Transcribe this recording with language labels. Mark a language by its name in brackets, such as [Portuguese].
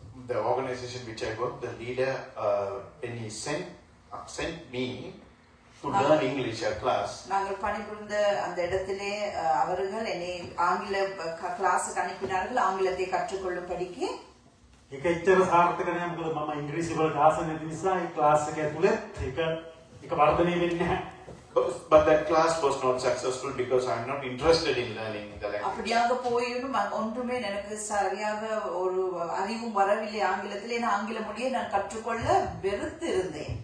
[English] the organization which I work, the leader, when he sent me to learn English at class. [Tamil] நாங்கள் பணிபுரிந்த அந்த இடத்திலே அவர்கள் என்னை ஆங்கில கிளாஸுக்கு அனுப்பினார்கள் ஆங்கிலத்தை கற்றுக்கொள்ளும்படிக்கு. [Sinhala] ඒක එච්චර සාර්ථක නෑ මොකද මම ඉංග්‍රීසි වලට ආස නැති නිසා ඒ ක්ලාස් එක ඇතුළේ ඒක වර්ධනය වෙන්නේ නැහැ. [English] But that class was not successful because I am not interested in learning the language. [Tamil] அப்படியாக போயும் ஒன்றுமே எனக்கு சரியாக ஒரு அறிவும் வரவில்லை ஆங்கிலத்திலே. நான் ஆங்கில மொழியை நான் கற்றுக்கொள்ள வெறுப்பு இருந்தது.